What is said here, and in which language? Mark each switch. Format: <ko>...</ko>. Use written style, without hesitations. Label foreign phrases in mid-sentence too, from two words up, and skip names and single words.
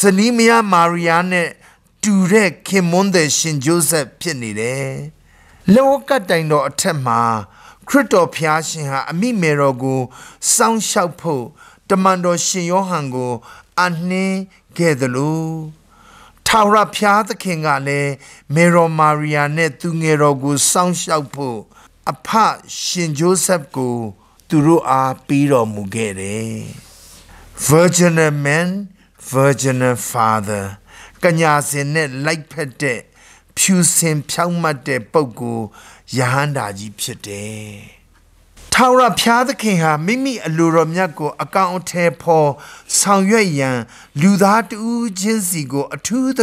<my>နီးမယားမာရိယာနဲ့တူတဲ့ခင်မွန်းတဲ့ရှင်ဂျိုးဆက်ဖြစ်နေတယ်လောကတိုင်တော်အထက်မှာခရစ်တော်ဖျားရှင်ဟာအမိမေတော်ကိုစောင့်ရှောက်ဖို့တမန်တော်ရှင်ယောဟန်ကိုအနှင်းခဲ့တယ်လို့ထာဝရဖျားသခင်ကလည်းမေရောမာရိယာနဲ့သူငယ်တော်ကိုစောင့်ရှောက်ဖို့အဖရှင်ဂျိုးဆက်ကိုသူတို့အားပေးတော်မူခဲ့တယ်</my> <en>virginal man virginal father</en> <my>ကညာစင်နဲ့လိုက်ဖက်တဲ့ဖြူစင်ဖြောင့်မတ်တဲ့ပုဂ္ဂိုလ်ယဟန္တာကြီးဖြစ်တယ်။ထာဝရဘုရားသ ခင်ဟာမိမိအလိုတော်မြတ်ကိုအကောင်အထည်ဖော်ဆောင်ရွက်ရန်လူသားတူချင်းစီကိုအထူးသ</my>